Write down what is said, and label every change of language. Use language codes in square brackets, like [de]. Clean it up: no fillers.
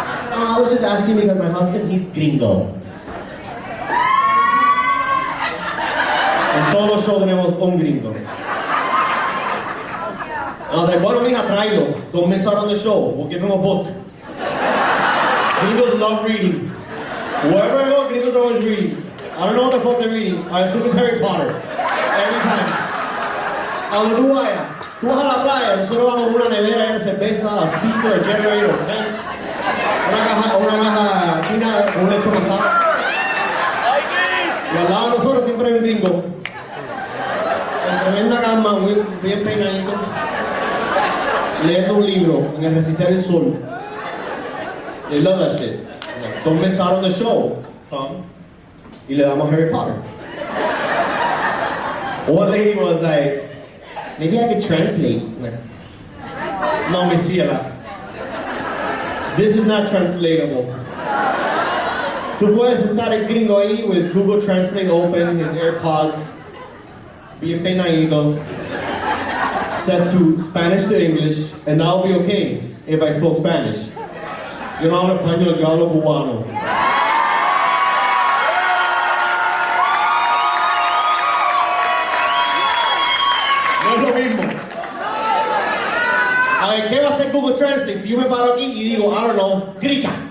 [en] No, I was just asking because my husband, he's gringo. [es] En todos los shows tenemos un gringo. [en] I was like, [es] bueno, mija, tráelo. [en] Don't miss out on the show. We'll give him a book. Gringos love reading. Wherever I go, gringos are always reading. I don't know what the fuck they're reading. I assume it's Harry Potter. [es] Every time. A donde tú vayas. Tú vas a la playa, nosotros vamos a una nevera llena de cerveza, [en] a speaker, a generator, a tent. [es] Una caja china, un lecho pasado. Y al lado de nosotros siempre hay un gringo. En tremenda cama, muy bien peinadito. Leyendo un libro en el Resistir el Sol. [en] They love that shit. Like, don't miss out on the show. Come. [es] Y le damos [en] Harry Potter. One lady was like, maybe I could translate. Like, [es] no, mi ciela. [en] This is not translatable. [es] Tú puedes sentar el gringo ahí [en] with Google Translate open, his AirPods, [es] bien peinadito, [en] set to Spanish to English, and that will be okay if I spoke Spanish. [es] Yo no hablo español, yo hablo cubano. No es lo mismo. A ver, ¿qué va a hacer Google Translate si yo me paro aquí y digo, [en] I don't know, [es] grita?